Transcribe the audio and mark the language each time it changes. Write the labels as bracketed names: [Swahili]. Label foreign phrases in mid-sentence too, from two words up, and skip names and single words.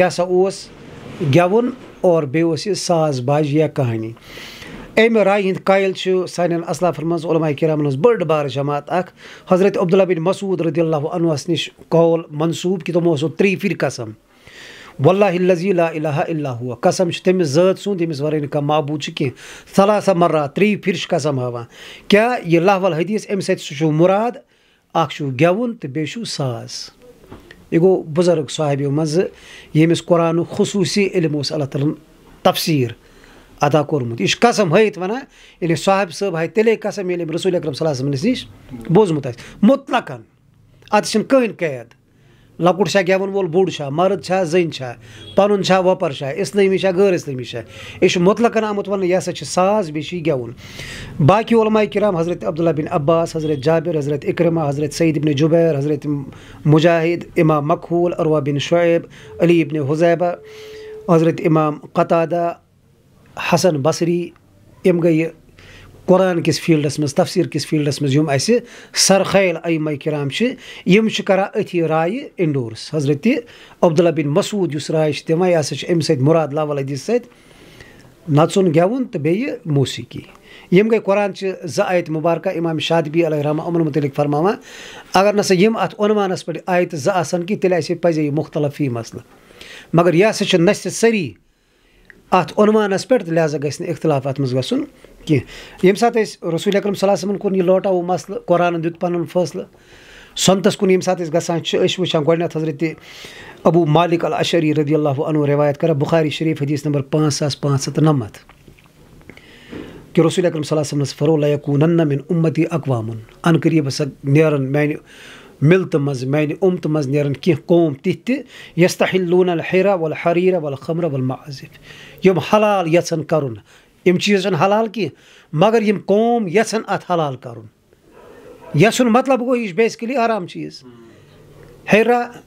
[Kashmiri] ہسا اوس گٮ۪وُن اور بیٚیہِ اوس یہِ ساز باج یا کہانی اَمہِ راے ہِنٛدۍ قٲیِل چھُ سانٮ۪ن اسلافن منٛز علماء کرامن ہٕنٛز بٔڑ بارٕ جماعت اکھ حضرت عبداللہ بن مسعود [Arabic] رضی اللہ عنہس [Kashmiri] نِش قول منصوٗب کہِ تِمو اوسو 3 پھِرِ قسم [Arabic] واللہ الذی لا الہ الا هو [Kashmiri] قسم چھُ تٔمِس ذات سُنٛد ییٚمِس ورٲے نہٕ کانٛہہ معبوٗد چھُ کینٛہہ [Arabic] ثلاث مرات [Kashmiri] 3 پھِرِ چھِ قسم ہاوان کیٛاہ یہِ [Arabic] لاول حدیث [Kashmiri] اَمہِ سۭتۍ سُہ چھُ مُراد اکھ چھُ گٮ۪وُن تہٕ بیٚیہِ چھُ ساز یہِ گوٚو بُزرگ صحابیو منٛزٕ ییٚمِس قرآنُک خصوٗصی علم اوس اللہ تعالیٰ ہن تفسیٖر ادا کوٚرمُت یہِ چھُ قسم ہٲیِتھ وَنان ییٚلہِ صاحب صٲب ہاے تیٚلے قسم ییٚلہِ أمۍ رسول اکرم [Arabic] صلی اللہ علیہ وسلمس [Kashmiri] نِش بوٗزمُت آسہِ مُطلقن اَتھ چھِنہٕ کٕہٕنۍ قید لۄکُٹ چھا گٮ۪وَن وول بوٚڑ چھا مرد چھا زٔنۍ چھا پَنُن چھا وۄپر چھا اِسلٲمی چھا غٲر اِسلٲمی چھا یہِ چھُ مُطلقن آمُت وَننہٕ یہِ ہسا چھُ ساز بیٚیہِ چھُ یہِ گٮ۪وُن باقٕے علماء کرام حضرت عبداللہ بن عباس حضرت جابر حضرت اکرمہ حضرت سعید بن جُبیر حضرت مجاہد امام مقہوٗل عروہ بن شعیب علی بن حذیبہ حضرت امام قتادہ حسن بصری یِم گٔیہِ قرآن کِس فیٖلڈس منٛز تفسیٖر کِس فیٖلڈس منٛز یِم اَسہِ سرخیل ائمہ کرام چھِ یِم چھِ کران أتھی رایہِ انڈورس حضرت عبداللہ بن مسعود یُس راے چھِ دِوان یہِ ہسا چھُ اَمہِ سۭتۍ مُراد [Arabic] لاول حدیث [Kashmiri] سۭتۍ نژُن گٮ۪وُن تہٕ بیٚیہِ موسیٖقی یِم گٔے قرآنچہِ 2 آیتہٕ مُبارکہ اِمام شاطبی [Arabic] علیہ رحمہ [Kashmiri] یِمن مُتعلق فرماوان اگر نسا یِم اَتھ عنوانس پٮ۪ٹھ آیتہٕ 2 آسن کینٛہہ تیٚلہِ آسہِ پزے یہِ مُختلف فی مسلہٕ مگر یہِ ہسا چھِ نصہِ اَتھ عنوانس پٮ۪ٹھ تہٕ لہٰذا گژھِ نہٕ اختلاف اَتھ منٛز گژھُن کینٛہہ ییٚمہِ ساتہٕ أسۍ رسول اکرم [Arabic] صلی اللہ علیہ وسلمن [Kashmiri] کوٚر یہِ لوٹاوو مسلہٕ قرآنن دیُت پنُن فٲصلہٕ سۄنتس کُن ییٚمہِ ساتہٕ أسۍ گژھان چھِ أسۍ چھِ وٕچھان گۄڈٕنٮ۪تھ حضرت ابوٗ مالک الاشعری [Arabic] رضی اللہ عنہ [Kashmiri] روایت کران بخاری شریٖف حدیث نمبر 5599 کہِ رسول اکرم [Arabic] صلی اللہ علیہ وسلمس [Kashmiri] فرمو [Arabic] لیکوٗنن من اُمتی اقوامن [Kashmiri] ان قریٖب ہسا نیرن میانہِ مِلتہٕ منٛز میانہِ اُمتہٕ منٛز نیرن کینٛہہ قوم تِتھۍ تہِ [Arabic] یستحلوٗن الحِرا والحریٖر والخمر والمعازف [Kashmiri] یِم حلال یژھن کرُن یِم چیٖز چھِنہٕ حلال کینٛہہ مگر یِم قوم یژھن اتھ حلال کرُن یژھُن مطلب گوٚو یہِ چھُ بیسکلی حرام چیٖز ہیرا